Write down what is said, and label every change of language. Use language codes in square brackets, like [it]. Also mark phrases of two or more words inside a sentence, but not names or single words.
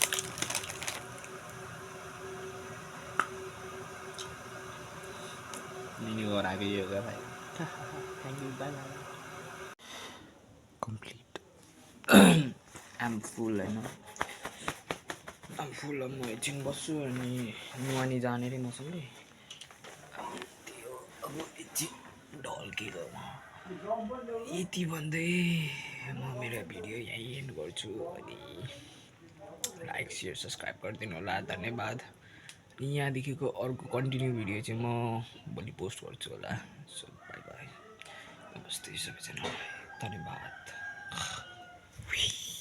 [hi] नहीं और आगे ये होगा भाई [en] thank you bye bye complete I am full [ne] हैन [en] I am full [ne] अब म एकछिन बस्छु अनि नुहानी जाने रे मसँगै अब एकछिन ढल्केर यति भन्दै म मेरो भिडियो यहीँ एन्ड गर्छु अनि [en] like share subscribe [ne] गरिदिनु होला धन्यवाद अनि यहाँदेखिको अर्को [en] continue video [ne] चाहिँ म भोलि पोस्ट गर्छु होला [en] so bye bye [ne] नमस्ते सबैजनालाई धन्यवाद